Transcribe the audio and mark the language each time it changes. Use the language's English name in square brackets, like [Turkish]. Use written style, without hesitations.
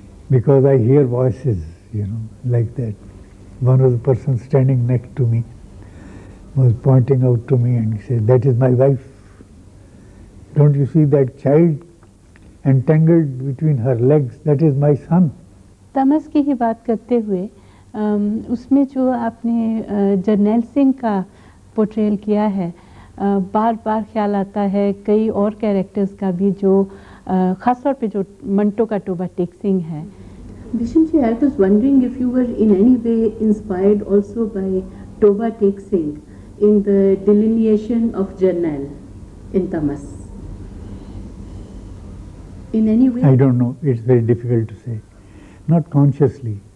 [English] Because I hear voices, like that. One of the persons standing next to me was pointing out to me and he said, "That is my wife. Don't you see that child entangled between her legs? That is my son." [Hindi] तमस की ही बात करते हुए उसमें जो आपने जर्नैल सिंह का portrayal किया है, बार बार ख्याल आता है कई और कैरेक्टर्स का भी जो ख़ास तौर पे जो मंटो का टोबा टेक सिंह है. [English] Bhisham ji, I was wondering if you were in any way inspired also by Toba Tek Singh in the delineation of Jarnail in Tamas. In any way? I don't know. It's very difficult to say. Not consciously.